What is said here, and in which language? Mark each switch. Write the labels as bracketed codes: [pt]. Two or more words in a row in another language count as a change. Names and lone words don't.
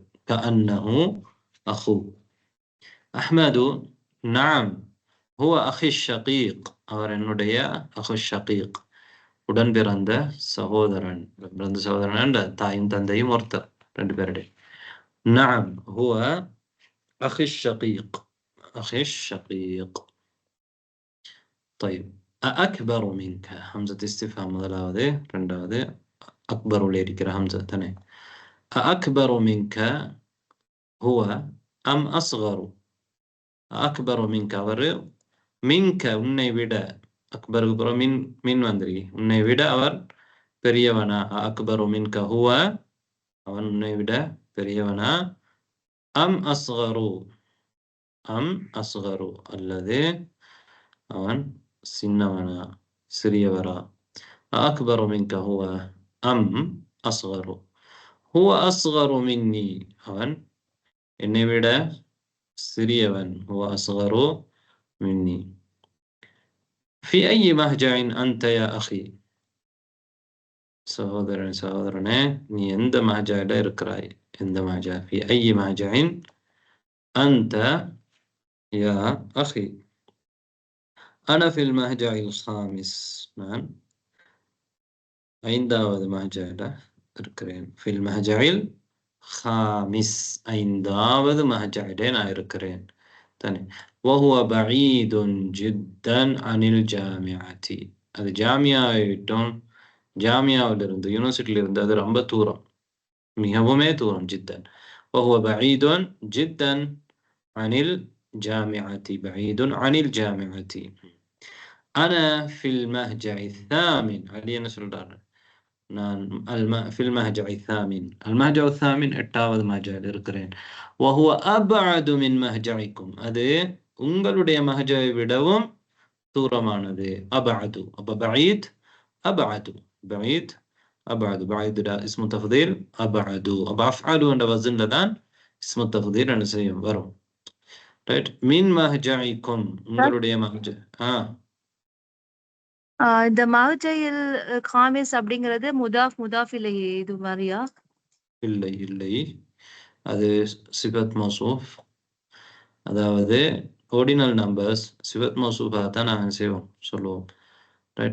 [ar] كأنه أخو أحمد نعم هو أخي شقيق [ta] அவர் என்னுடைய [ar] أخو شقيق [ta] உடன் பிறந்த சகோதரன். பிறந்த சகோதரன் தாயும் தந்தையும் ஒருத்தர் ரெண்டு பேருடைய. [ar] نعم هو أخي شقيق أخي شقيق. طيب أكبر منك همزة استفهام [ta] முதலாவது இரண்டாவது [ar] أكبر [ta] உள்ள இருக்கிற ஹம்சா தானே. [ar] أكبر منك هو أم أصغر أكبر منك [ta] அவர் மின்க உன்னை விட அக்பருக்கு அப்புறம் மின் வந்துருக்கு உன்னை விட அவர் பெரியவனா. [ar] أكبر منك هو [ta] அவன் உன்னை விட பெரியவனா. [ar] أم أصغر [ta] அல்லது அவன் சின்னவனா சிறியவரா. [ar] أكبر منك هو أم أصغر هو أصغر مني [ta] அவன் என்னை விட சிறியவன். [ar] هو أصغر مني. في أي مهجع أنت يا أخي [ta] சகோதரனே நீ எந்த மஹஜால இருக்கிறாய் எந்த மஹஜா. [ar] في أي مهجع أنت يا أخي أنا في المهجع الخامس [ta] நான் ஐந்தாவது மஹஜால இருக்கிறேன். [ar] في المهجع الخامس [ta] ஐந்தாவது மஹஜால நான் இருக்கிறேன் தானே. [ar] وهو بعيد جدا عن الجامعة [ta] அது ஜாமியாவிட்டும் ஜாமியாவிலிருந்து யூனிவர்சிட்டியிலிருந்து அது ரொம்ப தூரம் மிகவுமே தூரம். [ar] ஜித்தன் وهو بعيد جدا عن الجامعة بعيد عن الجامعة. أنا في المهجع الثامن علي [ta] என்ன சொல்றாரு நான் [ar] في المهجع الثامن المهجع الثامن [ta] எட்டாவது மஹஜால இருக்கிறேன். [ar] وهو أبعد من مهجعكم [ta] அது உங்களுடைய மஹஜாவை விடவும் தூரமானது. [ar] أبعد أب بعيد أبعد بعيد أبعد بعيد اسم تفضيل أبعد أب أفعل [ta] என்ற வஸன்ல தான் [ar] اسم تفضيل [ta] என்ன செய்யும் வரும். ரைட். [ar] من مهجعكم [ta] உங்களுடைய மஹஜா. இந்த [ar] المهجع الخامس [ta] அப்படிங்கிறது முதாஃப் இல்லையே இது மாதிரியா? இல்லை இல்லை அது [ar] صفة موصوف [ta] அதாவது [en] ordinal numbers [ar] صفة موصوفة [ta] தான் நாங்கள் சொல்லுவோம். ரைட்.